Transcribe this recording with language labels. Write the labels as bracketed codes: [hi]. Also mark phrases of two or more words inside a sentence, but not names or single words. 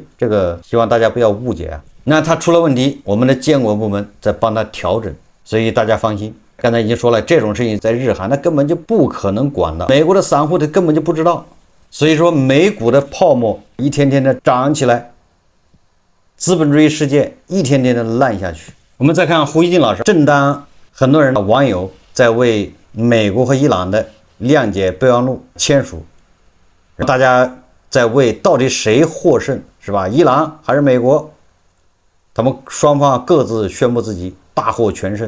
[zh] 這個希望大家不要誤解啊。那它出了問題，我們的監管部門在幫它調整，所以大家放心， 剛才已經說了，這種事情在日韓那根本就不可能管的，美國的散戶他根本就不知道。所以说美股的泡沫一天天的涨起来，资本主義世界一天天的爛下去。我們再看胡锡進老師，正當很多人網友在為美國和伊朗的諒解備忘錄簽署，大家在為到底誰獲勝，是吧？伊朗還是美國？他們雙方各自宣布自己大获全胜。